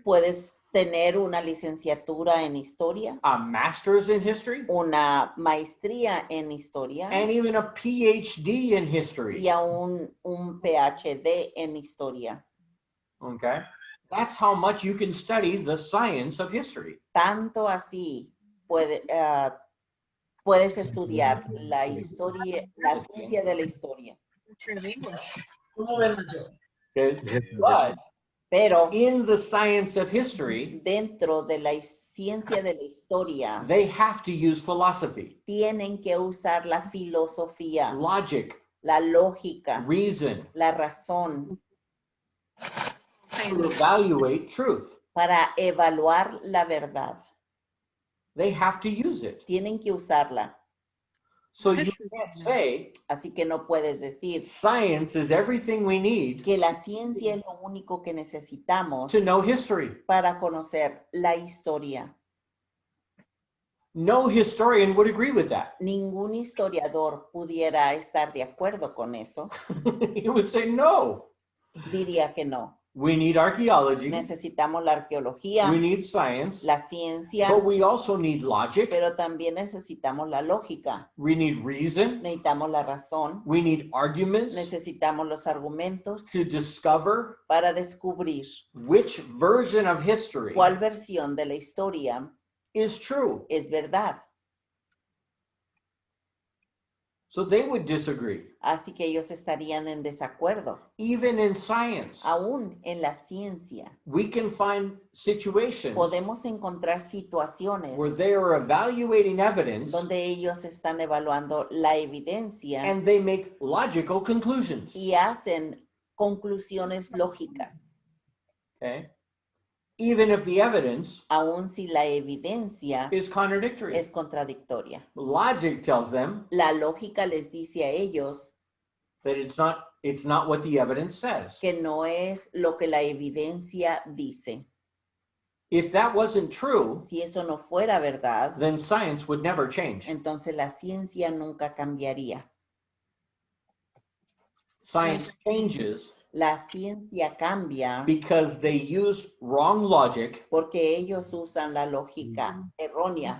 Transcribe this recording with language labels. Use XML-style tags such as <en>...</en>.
<es>Puedes tener una licenciatura en historia,</es> <en>a master's in history,</en> <es>una maestría en historia</es> <en>and even a PhD in history.</en> <es>y aún un PhD en historia.</es> <en>Okay, that's how much you can study the science of history.</en> <es>Tanto así puedes estudiar la historia, la ciencia de la historia. ¿Cómo ven yo?</es> <en>Okay, but</en> <es>Pero</es> <en>in the science of history,</en> <es>dentro de la ciencia de la historia</es> <en>they have to use philosophy,</en> <es>tienen que usar la filosofía,</es> <en>logic,</en> <es>la lógica,</es> <en>reason</en> <es>la razón</es> <en>to evaluate truth.</en> <es>para evaluar la verdad.</es> <en>They have to use it.</en> <es>Tienen que usarla.</es> <en>So you can't say</en> <es>Así que no puedes decir</es> <en>science is everything we need</en> <es>que la ciencia es lo único que necesitamos</es> <en>to know history.</en> <es>para conocer la historia.</es> <en>No historian would agree with that.</en> <es>Ningún historiador pudiera estar de acuerdo con eso.</es> <en>He would say, no,</en> <es>Diría que no.</es> <en>we need archaeology,</en> <es>Necesitamos la arqueología,</es> <en>we need science,</en> <es>la ciencia,</es> <en>but we also need logic,</en> <es>pero también necesitamos la lógica.</es> <en>we need reason,</en> <es>Necesitamos la razón,</es> <en>we need arguments</en> <es>necesitamos los argumentos</es> <en>to discover</en> <es>para descubrir</es> <en>which version of history</en> <es>cuál versión de la historia</es> <en>is true.</en> <es>es verdad.</es> <en>So they would disagree.</en> <es>Así que ellos estarían en desacuerdo.</es> <en>Even in science,</en> <es>Aún en la ciencia</es> <en>we can find situations</en> <es>podemos encontrar situaciones</es> <en>where they are evaluating evidence</en> <es>donde ellos están evaluando la evidencia</es> <en>and they make logical conclusions.</en> <es>y hacen conclusiones lógicas,</es> <en>Okay? Even if the evidence</en> <es>aun si la evidencia</es> <en>is contradictory.</en> <es>es contradictoria.</es> <en>Logic tells them</en> <es>La lógica les dice a ellos</es> <en>that it's not what the evidence says.</en> <es>que no es lo que la evidencia dice.</es> <en>If that wasn't true,</en> <es>Si eso no fuera verdad,</es> <en>then science would never change.</en> <es>entonces la ciencia nunca cambiaría.</es> <en>Science changes</en> <es>La ciencia cambia</es> <en>because they use wrong logic</en> <es>porque ellos usan la lógica errónea</es>